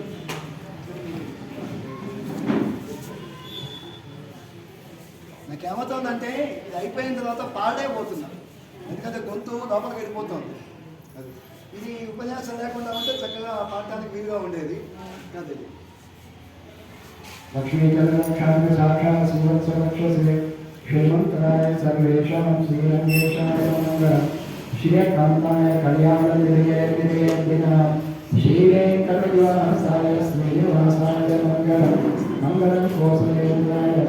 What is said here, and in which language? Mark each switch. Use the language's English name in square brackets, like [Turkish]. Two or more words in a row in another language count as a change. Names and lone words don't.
[Telugu] నాకేమవుతుందంటే ఇది అయిపోయిన తర్వాత పాడే పోతున్నా, ఎందుకంటే గొంతు లోపలికి వెళ్ళిపోతుంది. ఇది ఉపన్యాసం లేకుండా ఉంటే చక్కగా పాడటానికి వీలుగా ఉండేది. [Sanskrit] అదే श्रीमंतराय सर्वेषां श्रीरंगेशाय मंगलम् श्रीकांताय कल्याणनिधये श्रीवेंकटनिवासाय श्रीनिवासाय मंगलम् मंगलं कोसलेन्द्राय